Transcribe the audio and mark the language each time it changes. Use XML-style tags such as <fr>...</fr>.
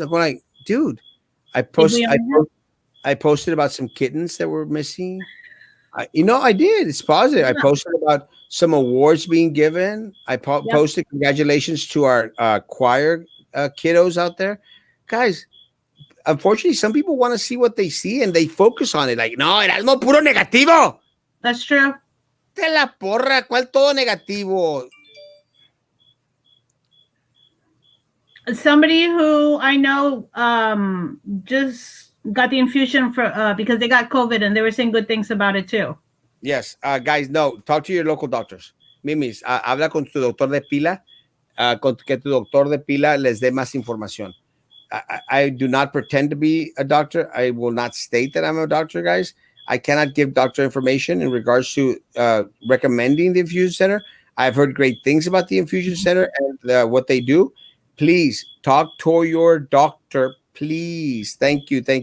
<en>I'm like, dude, I posted about some kittens that were missing. I did. It's positive. I posted about some awards being given. I posted congratulations to our choir kiddos out there. Guys, unfortunately, some people want to see what they see and they focus on it. Like, no, Erasmo,</en> <es>puro negativo.</es> <en>That's true.</en> <es>Te la porra, ¿cuál todo negativo?</es> <en>Somebody who I know just got the infusion for because they got COVID and they were saying good things about it too. Yes, guys, no, talk to your local doctors.</en> <es>Mimis, habla con tu doctor de pila, que tu doctor de pila les dé más información.</es> <en>I do not pretend to be a doctor. I will not state that I'm a doctor, guys. I cannot give doctor information in regards to recommending the infusion center. I've heard great things about the infusion center and what they do. Please talk to your doctor, please. Thank you.</en>